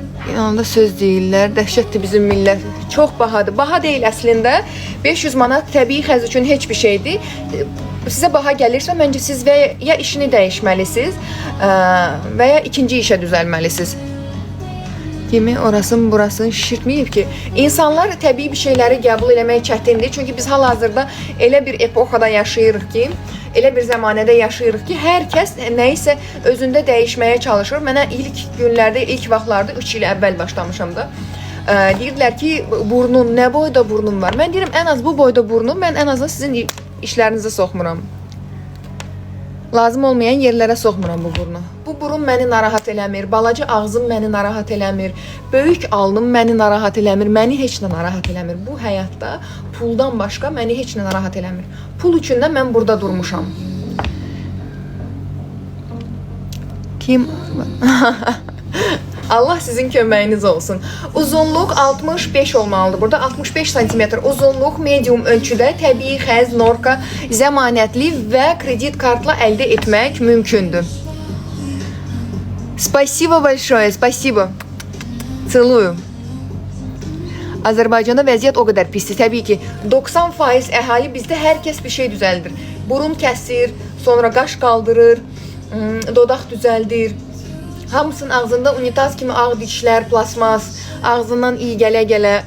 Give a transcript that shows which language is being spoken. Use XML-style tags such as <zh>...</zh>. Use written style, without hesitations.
<az>İnanında söz deyirlər, dəhşətdir bizim millət. Çox bahadır. Baha deyil əslində. 500 manat təbii xəz üçün heç bir şeydir. Sizə baha gəlirsə, məncə siz ya işini dəyişməlisiniz və ya ikinci işə düzəlməlisiniz. Kimi orasını burasını şişirtməyib ki. İnsanlar təbii bir şeyləri qəbul eləmək çətindir. Çünki biz hal-hazırda elə bir epoxada yaşayırıq ki, elə bir zəmanədə yaşayırıq ki, hər kəs nəyisə özündə dəyişməyə çalışır. Mənə ilk günlərdə, ilk vaxtlarda 3 il əvvəl başlamışam da. Deyirdilər ki, burnun, nə boyda burnum var? Mən deyirəm, ən az bu boyda burnum, mən ən azından sizin işlərinizə soxmuram. Lazım olmayan yerlərə soxmuram bu burnu. Bu burun məni narahat eləmir, balaca ağzım məni narahat eləmir, böyük alnım məni narahat eləmir, məni heç nə narahat eləmir. Bu həyatda puldan başqa məni heç nə narahat eləmir. Pul üçün də mən burada durmuşam. Kim? Allah sizin köməyiniz olsun. Uzunluq 65 olmalıdır. Burada 65 cm uzunluq medium ölçüdə təbii xəz, norka, zəmanətli və kredit kartla əldə etmək mümkündür.</az> <ru>Спасибо большое, спасибо. Целую.</ru> <az>Azərbaycanda vəziyyət o qədər pisdir. Təbii ki, 90% əhali bizdə hər kəs bir şey düzəldir. Burun kəsir, sonra qaş qaldırır, dodaq düzəldir. Hamısının ağzında unitaz kimi ağ dişlər, plasmas, ağzından iyi gələ-gələ.</az>